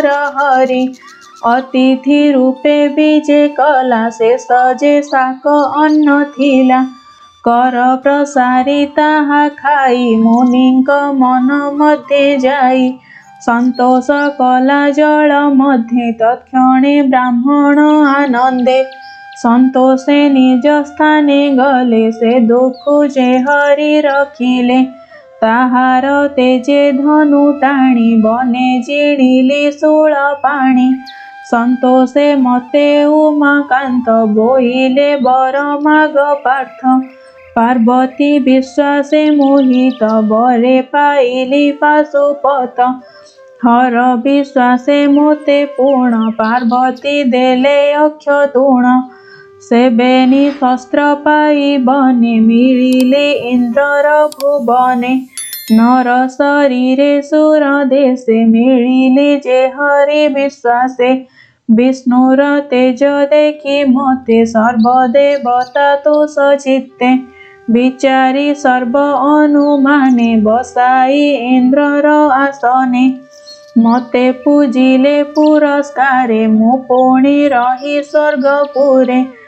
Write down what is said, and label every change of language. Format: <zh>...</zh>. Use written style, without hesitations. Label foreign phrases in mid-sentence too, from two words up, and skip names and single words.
<or>ହରି ଅତିଥି ରୂପେ ବିଜେ କଲା ସେ ସଜେ ସାକ ଅନ୍ନ ଥିଲା କର ପ୍ରସାରୀ ତାହା ଖାଇ ମୁନିଙ୍କ ମନ ମଧ୍ୟେ ଯାଇ ସନ୍ତୋଷ କଲା ଜଳ ମଧ୍ୟେ ତତ୍କ୍ଷଣେ ବ୍ରାହ୍ମଣ ଆନନ୍ଦେ ସନ୍ତୋଷେ ନିଜ ସ୍ଥାନେ ଗଲେ ସେ ଦୁଖ ଯେ ହରି ରଖିଲେ ତାହାର ତେଜେ ଧନୁ ଟାଣି ବନେ ଜିଣିଲି ଶୂଳ ପାଣି ସନ୍ତୋଷେ ମତେ ଉମାକାନ୍ତ ବୋଇଲେ ବର ମାଗ ପାର୍ଥ ପାର୍ବତୀ ବିଶ୍ୱାସେ ମୋହିତ ବରେ ପାଇଲି ପାଶୁପତ ହର ବିଶ୍ୱାସେ ମୋତେ ପୂର୍ଣ୍ଣ ପାର୍ବତୀ ଦେଲେ ଅକ୍ଷ ତୂଣ ସେବେନି ଶସ୍ତ୍ର ପାଇ ବନେ ମିଳିଲେ ଇନ୍ଦ୍ରର ଭୁବନେ ନର ଶରୀରେ ସୁର ଦେଶେ ମିଳିଲେ ଯେ ହରି ବିଶ୍ୱାସେ ବିଷ୍ଣୁର ତେଜ ଦେଖି ମତେ ସର୍ବଦେବତା ତୋଷ ଚିତ୍ତେ ବିଚାରି ସର୍ବ ଅନୁମାନେ ବସାଇ ଇନ୍ଦ୍ରର ଆସନେ ମତେ ପୂଜିଲେ ପୁରସ୍କାରେ ମୁ ପୁଣି ରହି ସ୍ୱର୍ଗପୁରେ</or>